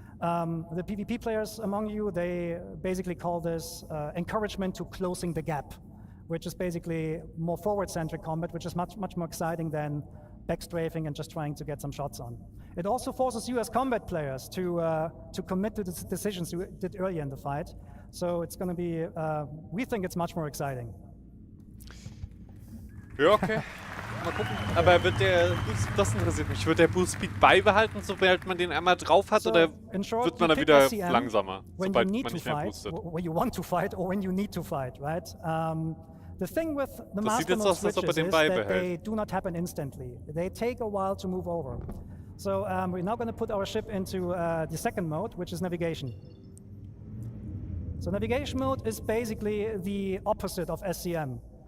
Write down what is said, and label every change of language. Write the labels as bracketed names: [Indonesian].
[English] The PvP players among you, they basically call this encouragement to closing the gap, which is basically more forward-centric combat, which is much more exciting than backstrafing and just trying to get some shots on. It also forces you as combat players to commit to the decisions you did earlier in the fight. So it's going to be, we think it's much more exciting. [German] Ja, okay. Mal gucken. Aber wird der Boost, das interessiert mich, wird der Boost Speed beibehalten, sobald man den einmal drauf hat, oder wird man dann wieder langsamer, sobald man nicht mehr boostet? [English] When you want to fight or when you need to fight, right? The thing with the master mode switches is that they do not happen instantly. They take a while to move over. So we're now going to put our ship into the second mode, which is navigation. So navigation mode is basically the opposite of SCM.